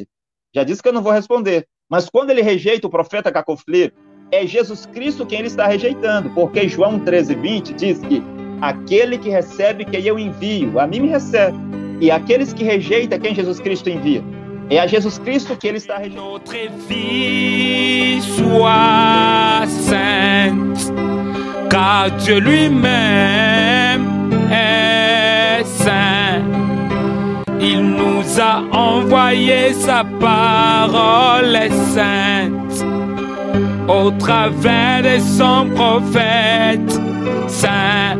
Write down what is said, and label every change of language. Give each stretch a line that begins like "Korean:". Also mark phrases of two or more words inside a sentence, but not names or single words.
Portuguese: Já disse que eu não vou responder. Mas quando ele rejeita o profeta Cacofleiro, é Jesus Cristo quem ele está rejeitando. Porque João 13:20 diz que aquele que recebe quem eu envio, a mim me recebe. E aqueles que rejeitam quem Jesus Cristo envia. É a Jesus Cristo que ele está rejeitando.
French: Notre vie soit sainte, car Dieu lui-même est saint. Il nous a envoyé sa parole est sainte, au travers de son prophète saint.